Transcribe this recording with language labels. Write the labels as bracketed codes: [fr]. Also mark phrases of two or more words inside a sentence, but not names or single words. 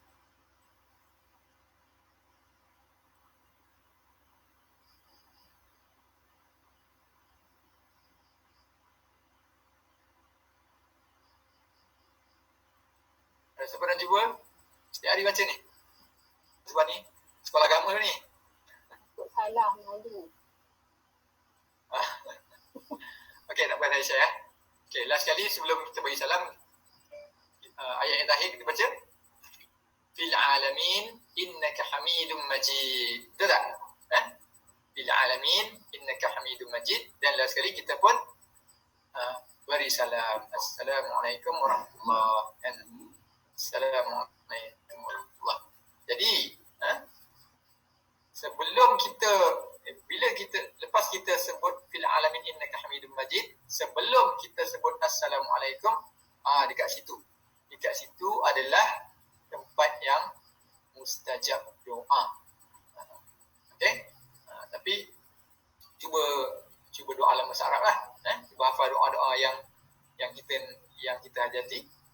[ms] Siapa nak cuba? Setiap hari baca ni. Sebab ni sekolah agama ni. Salah malu. Okey, tak payah saya. Okey, last sekali sebelum kita bagi salam, ayat yang terakhir kita baca. [ar] في العالمين إنك حميد مجيد. [ms] Betul tak? [ar] في العالمين إنك حميد مجيد. [ms] Dan last sekali kita pun beri salam. [ar] السلام عليكم ورحمة الله وبركاته السلام عليكم ورحمة الله وبركاته. [ms] Jadi, sebelum kita, bila kita, lepas kita sebut [ar] في العالمين إنك حميد مجيد, [ms] sebelum kita sebut assalamualaikum, dekat situ adalah tempat yang mustajab doa. Okey? Tapi cuba doa dalam bahasa Arab lah. Cuba hafal doa-doa yang kita hajati.